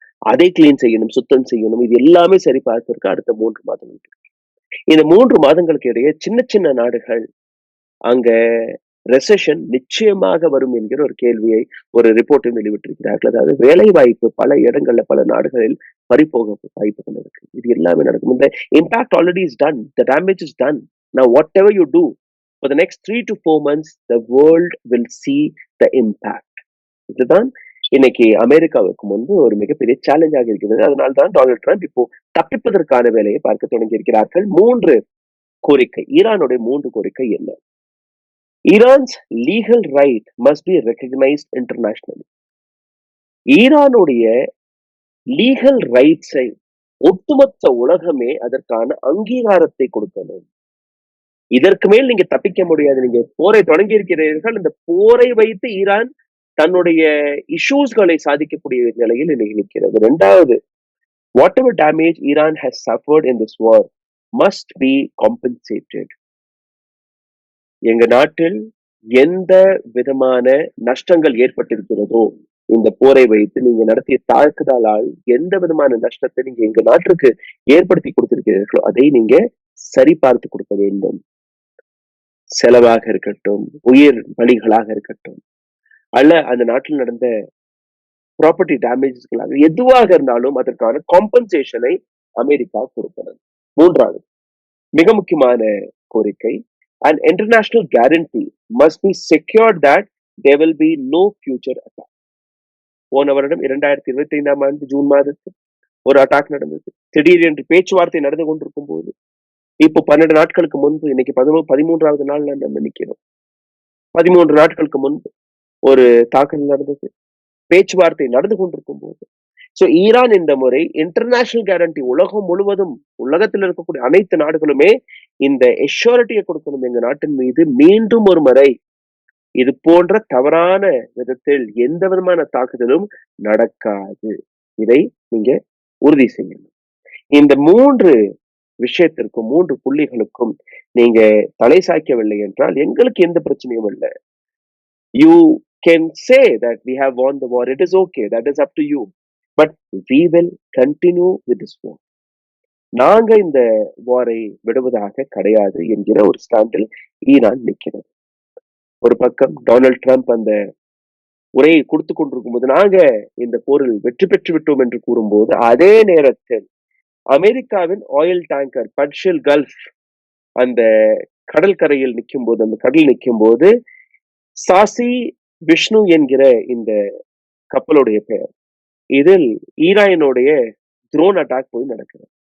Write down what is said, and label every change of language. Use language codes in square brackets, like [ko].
[ta] அதை கிளீன் செய்யணும், சுத்தம் செய்யணும். இது எல்லாமே சரி பார்ப்பதற்கு அடுத்த 3 மாதங்கள் இருக்கு. இந்த 3 மாதங்களுக்கு இடையே சின்ன சின்ன நாடுகள் அங்க ரெசெஷன் நிச்சயமாக வரும் என்கிற ஒரு கேள்வியை ஒரு ரிப்போர்ட்டும் வெளிவிட்டிருக்கிறார்கள். அதாவது வேலை வாய்ப்பு பல இடங்கள்ல பல நாடுகளில் பறிபோக வாய்ப்புகள் இருக்கு. இது எல்லாமே நடக்கும். [en] இந்த impact already is done. The damage is done. Now whatever you do for the next 3 to 4 months the world will see the impact. [ta] இதுதான் இன்னைக்கு அமெரிக்காவுக்கு முன்பு ஒரு மிகப்பெரிய சேலஞ்சாக இருக்கிறது. அதனால தான் டொனால்ட் ட்ரம்ப் இப்போ தப்பிப்பதற்கான வேலையை பார்க்க தொடங்கி இருக்கிறார்கள். 3 கோரிக்கை, ஈரானுடைய 3 கோரிக்கை என்ன? [en] Iran's legal right must be recognised internationally. [ta] ஈரானுடைய லீகல் ரைட்ஸை ஒட்டுமொத்த உலகமே அதற்கான அங்கீகாரத்தை கொடுக்கணும். இதற்கு மேல் நீங்க தப்பிக்க முடியாது. நீங்க போரை தொடங்கி இருக்கிறீர்கள். இந்த போரை வைத்து ஈரான் தன்னுடைய இஷ்யூஸ்களை சாதிக்கக்கூடிய நிலையில் இன்னைக்கு நிற்கிறது. [en] 2வது, whatever damage Iran has suffered in this war must be compensated. [ta] எங்க நாட்டில் எந்த விதமான நஷ்டங்கள் ஏற்பட்டிருக்கிறதோ இந்த போரை வைத்து நீங்க நடத்திய தாக்குதலால் எந்த விதமான நஷ்டத்தை நீங்க எங்க நாட்டிற்கு ஏற்படுத்தி கொடுத்திருக்கிறீர்களோ அதை நீங்க சரி பார்த்து கொடுக்க வேண்டும். செலவாக இருக்கட்டும், உயிர் பலிகளாக இருக்கட்டும், அல்ல அந்த நாட்டில் நடந்த ப்ராப்பர்ட்டி டேமேஜஸ்களாக எதுவாக இருந்தாலும் அதற்கான காம்பன்சேஷனை அமெரிக்கா கொடுக்கிறது. 3வது மிக முக்கியமான கோரிக்கை, [en] an international guarantee must be secured that there will be no future attack. [ta] போன வருடம் 2025ஆம் ஆண்டு ஜூன் மாதத்தில் ஒரு அட்டாக் நடந்தது. திடீரென்று பேச்சுவார்த்தை நடந்து கொண்டிருக்கும் போது இப்போ 12 நாட்களுக்கு முன்பு, இன்னைக்கு 13வது நாள் நம்ம நிக்கிறோம். 13 நாட்களுக்கு முன்பு ஒரு தாக்குதல் நடந்தது. பேச்சுவார்த்தை நடந்து கொண்டிருக்கும் போது ஈரான் இந்த முறை இன்டர்நேஷனல் கேரண்டி உலகம் முழுவதும், உலகத்தில் இருக்கக்கூடிய அனைத்து நாடுகளுமே இந்த எஷ்யூரிட்டியை கொடுக்கணும். எங்க நாட்டின் மீது மீண்டும் ஒரு முறை இது போன்ற தவறான விதத்தில் எந்த விதமான தாக்குதலும் நடக்காது. இதை நீங்க உறுதி செய்யணும். இந்த 3 விஷயத்திற்கும் 3 புள்ளிகளுக்கும் நீங்க தலை சாய்க்கவில்லை என்றால் எங்களுக்கு எந்த பிரச்சனையும் இல்லை. [en] You can say that we have won the war. It is okay. That is up to you. But we will continue with this war. [ta] நாங்க இந்த வாரை விடுவதாக கிடையாது என்கிற ஒரு ஸ்டாண்டில் ஈரான் நிற்கிறது. ஒரு பக்கம் டொனால்ட் ட்ரம்ப் அந்த உரையை கொடுத்து கொண்டிருக்கும் போது நாங்க இந்த போரில் வெற்றி பெற்று விட்டோம் என்று கூறும்போது, அதே நேரத்தில் அமெரிக்காவின் ஆயில் டேங்கர் பர்ஷியல் கல்ஃப் அந்த கடற்கரையில் நிற்கும் போது, அந்த கடல் நிற்கும் போது சாசி விஷ்ணு என்கிற இந்த கப்பலுடைய பெயர், இதில் ஈரானுடைய ட்ரோன் அட்டாக் போய் நடக்கிறது.